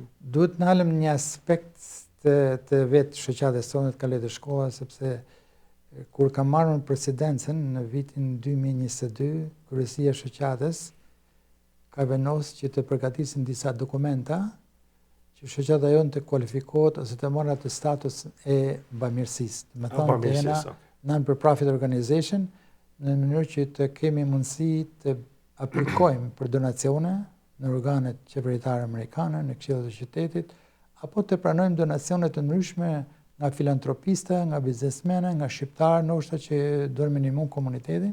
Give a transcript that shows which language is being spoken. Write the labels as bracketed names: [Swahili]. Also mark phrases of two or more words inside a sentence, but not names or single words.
[Albanian] Duhet të ndalëm një aspekt të vetë shoqatës sonë të kalet e shkolla, sepse kur kam marrë presidencën në vitin 2022, kryesia e shoqatës ka vendosur që të përgatisin disa dokumenta që shoqata jonë të kualifikohet ose të marrë atë status e bamirësisë. Me thonë të jena [English] non-for-profit organization, [Albanian] në mënyrë që të kemi mundësi të aplikojmë për donacione në organet qeveritare amerikane, në këshillat e qytetit, apo të pranojmë donacione të ndryshme nga filantropista, nga biznesmene, nga shqiptarë, ndoshta që duan minimum komunitetin.